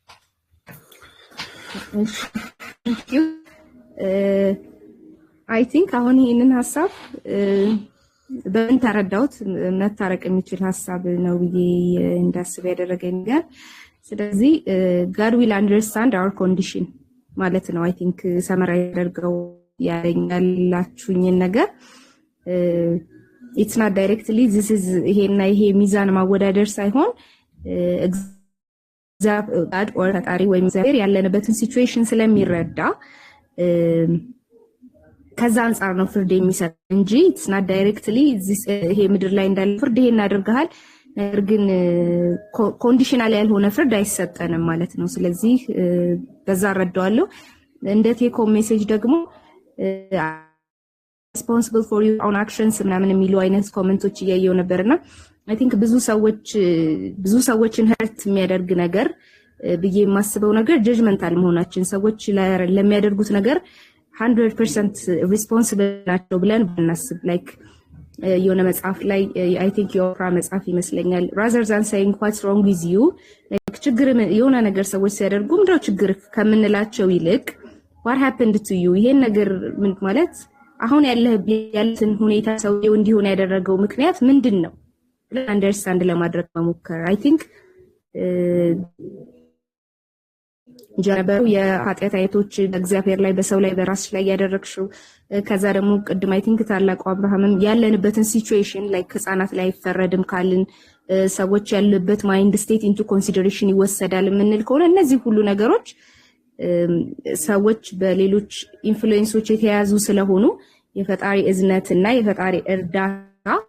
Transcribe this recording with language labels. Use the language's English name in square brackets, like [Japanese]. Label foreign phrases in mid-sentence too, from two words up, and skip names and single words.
[English] I think [Amharic] አሁን ይሄንን ሐሳብ በምን ተረዳውት መታረቅ የሚችል ሐሳብ ነው ብዬ እንዳስብ ያደረገኝ ነገር ስለዚህ [English] God will understand our condition [Amharic] ማለት ነው [English] I think [Amharic] ሰመራይ ያደርገው ያለኛላችሁኝ ነገር [English] it's not directly this is [Amharic] ይሄ ሚዛን ማወዳደር ሳይሆን [English] God or [Amharic] ፈጣሪ ወይም እግዚአብሔር ያለንበትን ሲቹዌሽን ስለሚረዳ ከዛ አንፃር ነው ፍርድ የሚሰጥ እንጂ [English] it's not directly [Amharic] ይሄ ምድር ላይ እንዳለ ፍርድ ይሄን አድርገሃል ነገር ግን ኮንዲሽናል ያልሆነ ፍርድ አይሰጠንም ማለት ነው ስለዚህ በዛ ረዳዋለሁ እንደ [English] take home message [Amharic] ደግሞ [English] responsible for your own actions [Amharic] ምናምን የሚሉ አይነት ኮሜንቶች እያየው ነበርና [English] I think [Amharic] ብዙ ሰዎችን hurt የሚያደርግ ነገር ብዬ የማስበው ነገር judgmental መሆናችን ሰዎች ለሚያደርጉት ነገር 100% responsible ናቸው ብለን ብናስብ like የሆነ መጽሐፍ ላይ [English] I think [Amharic] የኦፕራ መጽሐፍ ይመስለኛል [English] rather than saying what's wrong with you [Amharic] like ችግር የሆነ ነገር ሰዎች ሲያደርጉ ምንድነው ችግር ከምንላቸው ይልቅ [English] what happened to you [Amharic] ይሄን ነገር ምን ማለት አሁን ያለትን ሁኔታ ሰውየው እንዲሆን ያደረገው ምክንያት ምንድነው አንደርስታንድ ለማድረግ መሞከር [English] I think [Amharic] ጀነበሩ የኃጢአት አይነቶች በእግዚአብሔር ላይ በሰው ላይ በራስሽ ላይ ያደረግሽው ከዛ ደግሞ ቅድም [English] I think [Amharic] ታላቁ አብርሃምም ያለንበትን ሲቹዌሽን ላይ ህፃናት ላይ አይፈረድም ካልን ሰዎች ያሉበት [English] mind state into consideration [Amharic] ይወሰዳል የምንል ከሆነ እነዚህ ሁሉ ነገሮች ሰዎች በሌሎች ኢንፍሉዌንሶች የተያዙ ስለሆኑ የፈጣሪ እዝነትና የፈጣሪ እርዳታ